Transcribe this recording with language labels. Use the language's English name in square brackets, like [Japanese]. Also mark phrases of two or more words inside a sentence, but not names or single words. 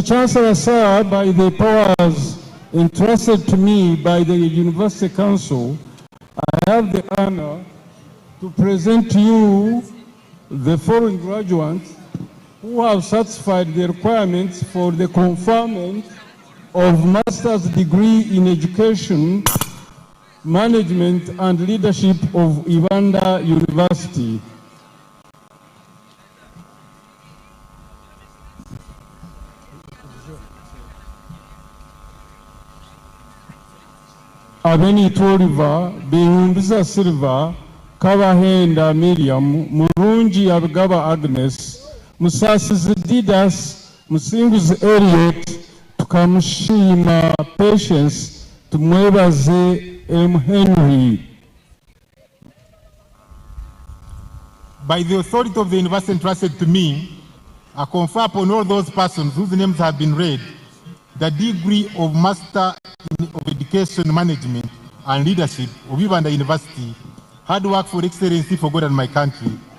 [English] Chancellor, sir, by the powers entrusted to me by the University Council, I have the honor to present to you the following graduates who have satisfied the requirements for the conferment of master's degree in education, management and leadership of Ibanda University. Abeni Toriva, Behumbiza Silva, Kabahenda Miriam, Murunji Abgaba Agnes, Musasiz Didas, Musinguzi Elliot, Tukamushima Patience, Tumwebaze M. Henry. By the authority of the university entrusted to me, I confer upon all those persons whose names have been read the degree of Master of Education Management and Leadership of Ibanda University, hard work for excellency for God and my country.